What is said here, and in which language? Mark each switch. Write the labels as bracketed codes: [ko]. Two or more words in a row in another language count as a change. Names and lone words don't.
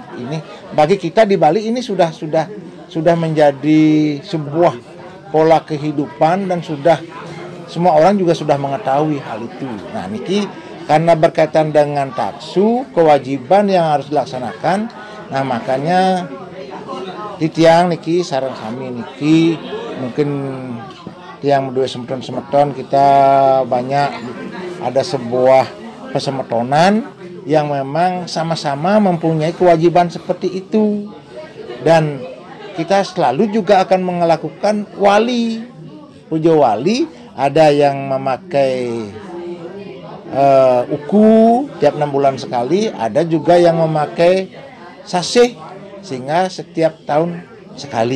[id] Ini bagi kita di Bali ini sudah menjadi sebuah pola kehidupan, dan sudah semua orang juga sudah mengetahui hal itu. Nah, niki karena berkaitan dengan taksu, kewajiban yang harus dilaksanakan. Nah, makanya [ban] titiang niki sareng [id] kami niki mungkin tiang dua semeton kita banyak ada sebuah pesemetonan yang memang sama-sama mempunyai kewajiban seperti itu, dan kita selalu juga akan melakukan wali, pujo wali. Ada yang memakai uku tiap 6 bulan sekali, ada juga yang memakai sasih sehingga setiap tahun sekali.